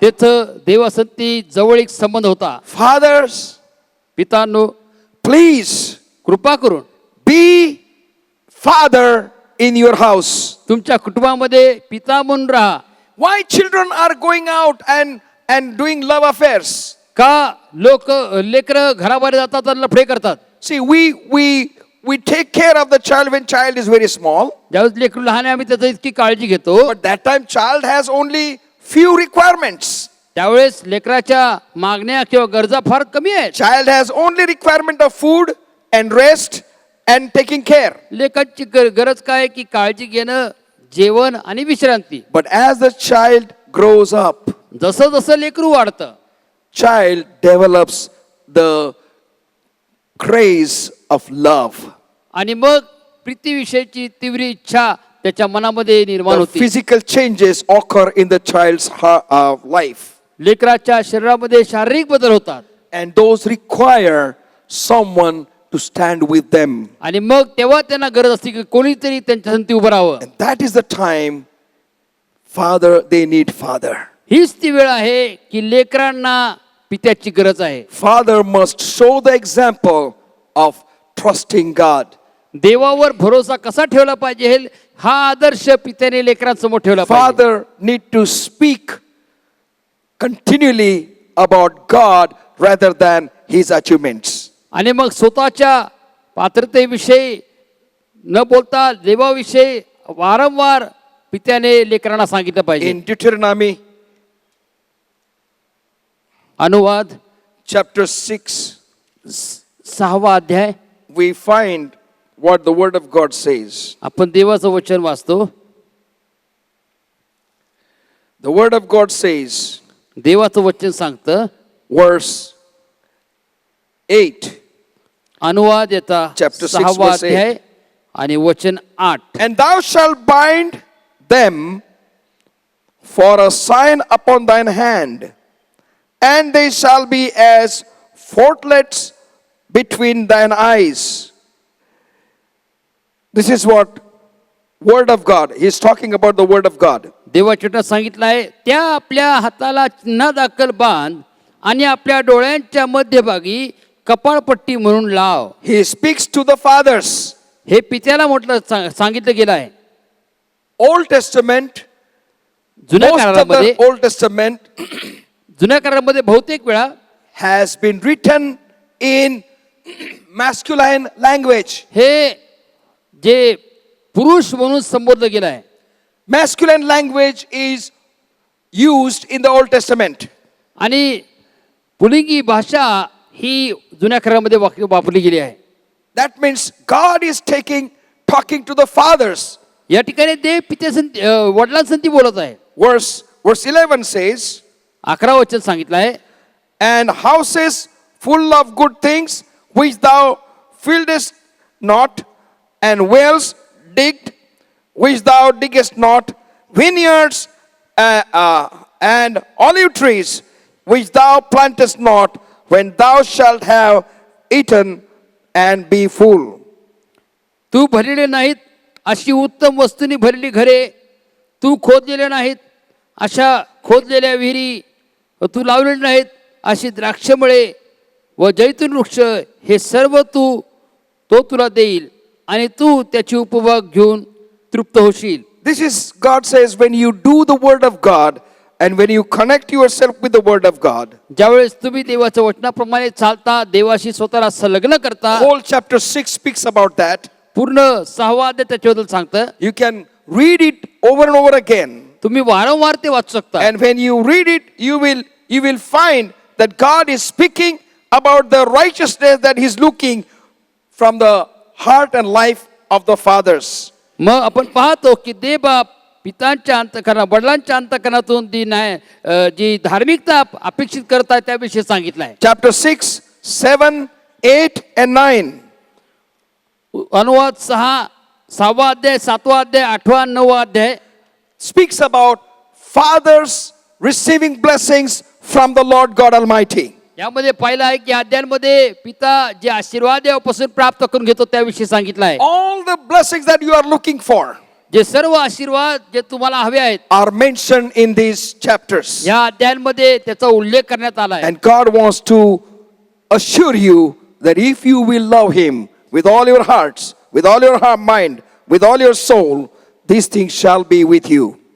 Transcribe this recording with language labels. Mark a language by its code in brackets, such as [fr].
[mr] तेथं देवासंती जवळीक संबंध होता. [en] Fathers, [mr] पितांनो, [en] please [mr] कृपा करून [en] be father in your house. [mr] तुमच्या कुटुंबामध्ये पिता म्हणून राहा. [en] Why children are going out and doing love affairs? [mr] का लोक लेकरं घराबाहेर जातात आणि लफडे करतात? [en] See, we take care of the child when child is very small. [mr] ज्यावेळेस लेकरू लहान आहे आम्ही त्याची इतकी काळजी घेतो, [en] But that time child has only few requirements. [mr] त्यावेळेस लेकराच्या मागण्या किंवा गरजा फार कमी आहेत. [en] Child has only requirement of food and rest and taking care. [mr] लेकाची गरज काय की काळजी घेणं, जेवण आणि विश्रांती. [en] But as the child grows up, [mr] जसं जसं लेकरू वाढतं, [en] child develops the craze of love. [mr] आणि मग प्रीतीविषयीची तीव्र इच्छा त्याच्या मनामध्ये निर्माण [en] The [mr] होते. [en] physical changes occur in the child's life. [mr] लेकराच्या शरीरामध्ये शारीरिक बदल होतात [en] And those require someone to stand with them. [mr] आणि मग तेव्हा त्यांना गरज असते की कोणीतरी त्यांच्या संती उभं राहावं. [en] And that is the time they need father. [mr] हीच ती वेळ आहे की लेकरांना पित्याची गरज आहे. [en] Father must show the example of trusting God. [mr] देवावर भरोसा कसा ठेवला पाहिजे हा आदर्श पित्याने लेकरांसमोर ठेवला पाहिजे. [en] Father need to speak continually about God rather than his achievements. [mr] आणि मग स्वतःच्या पात्रतेविषयी न बोलता देवाविषयी वारंवार पित्याने लेकरांना सांगितलं पाहिजे. [en] In Deuteronomy [mr] अनुवाद [en] chapter 6, [mr] 6वा अध्याय [en] we find what the word of God says. [mr] आपण देवाचं वचन वाचतो. [en] The word of God says, [mr] देवाचं वचन सांगतं, [en] verse 8, [mr] अनुवाद येता [en] Chapter 6 [mr] 6वा [en] verse 8. [mr] अध्याय आणि वचन 8. [en] and thou shalt bind them for a sign upon thine hand, and they shall be as fortlets between thine eyes. This is what word of God. He is talking about the word of God. [mr] देवाच्या सांगितलं आहे, त्या आपल्या हाताला चिन्ह दाखल बांध आणि आपल्या डोळ्यांच्या मध्यभागी कपाळपट्टी म्हणून लाव. [en] He speaks to the fathers. [mr] हे पित्याला म्हटलं सांगितलं गेलं आहे. [en] Old Testament, [mr] जुन्या [en] most of [mr] करारामध्ये [en] the Old Testament [mr] जुन्या करारामध्ये बहुतेक वेळा [en] has been written in masculine language. [mr] हे जे पुरुष म्हणून संबोधलं गेलं आहे. [en] Masculine language is used in the Old Testament. [mr] आणि पुलिंगी भाषा ही जुन्या करारामध्ये वापरली गेली आहे. [en] That means God is talking to the fathers. [mr] या ठिकाणी देव पित्यासंती वडिलांसंती बोलत आहे. [en] Verse 11 says, [mr] 11 वचन सांगितलं आहे, [en] and houses full of good things which thou fieldest not, and wells digged which thou diggest not, vineyards and olive trees which thou plantest not, when thou shalt have eaten and be full. [mr] तू भरलेले नाहीत अशी उत्तम वस्तूंनी भरलेली घरे, तू खोदलेले नाहीत अशा खोदलेल्या विहिरी, तू लावलेले नाहीत अशी द्राक्षमळे व जैतून वृक्ष, हे सर्व तो तुला देईल आणि तू त्याची उपभोग घेऊन तृप्त होशील. [en] This is, God says, when you do the word of God and when you connect yourself with the word of God. [mr] ज्यावेळेस तुम्ही देवाच्या वचनाप्रमाणे चालता, देवाशी स्वतःला संलग्न करता, [en] Whole chapter 6 speaks about that. [mr] पूर्ण 6वा अध्याय त्याच्याबद्दल सांगतं. [en] You can read it over and over again. [mr] तुम्ही वारंवार ते वाचू शकता. [en] And when you read it, you will find that God is speaking about the righteousness that He's looking from the heart and life of the fathers. [mr] मग आपण पाहतो की देव पितांच्या अंतःकरणात, वडिलांच्या अंतःकरणातून जी धार्मिकता अपेक्षित करतात त्याविषयी सांगितलं आहे. [en] Chapter 6, 7, 8 and 9. [mr] अनुवाद 6वा अध्याय 7वा अध्याय 8वा 9वा अध्याय [en] speaks about fathers receiving blessings from the Lord God Almighty. [mr] यामध्ये पाहिलं आहे की अध्यायांमध्ये पिता जे आशीर्वाद देवापासून प्राप्त करून घेतो त्याविषयी सांगितलं आहे. [en] All the blessings that you are looking for [mr] जे सर्व आशीर्वाद जे तुम्हाला हवे आहेत [en] are mentioned in these chapters. [mr] या अध्यायांमध्ये त्याचा उल्लेख करण्यात आला आहे. [en] And God wants to assure you that if you will love Him with all your hearts, with all your mind, with all your soul, these things shall be with you.